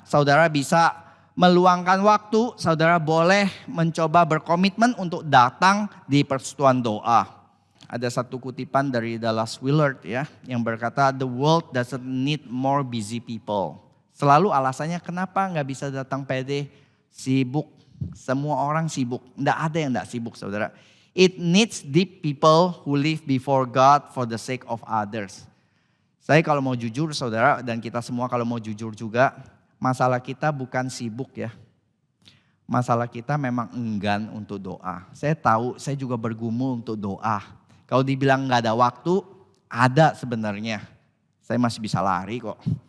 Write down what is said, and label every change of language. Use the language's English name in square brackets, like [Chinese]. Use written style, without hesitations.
[Indonesian] Saudara bisa meluangkan waktu, saudara boleh mencoba berkomitmen untuk datang di persetuan doa. Ada satu kutipan dari Dallas Willard ya, yang berkata, [English] the world doesn't need more busy people. [Indonesian] Selalu alasannya kenapa gak bisa datang pede, sibuk. Semua orang sibuk, tidak ada yang tidak sibuk saudara. [English] It needs deep people who live before God for the sake of others. [Indonesian] Saya kalau mau jujur saudara, dan kita semua kalau mau jujur juga, masalah kita bukan sibuk ya. Masalah kita memang enggan untuk doa. Saya tahu, saya juga bergumul untuk doa. Kalau dibilang gak ada waktu, ada sebenarnya. Saya masih bisa lari kok.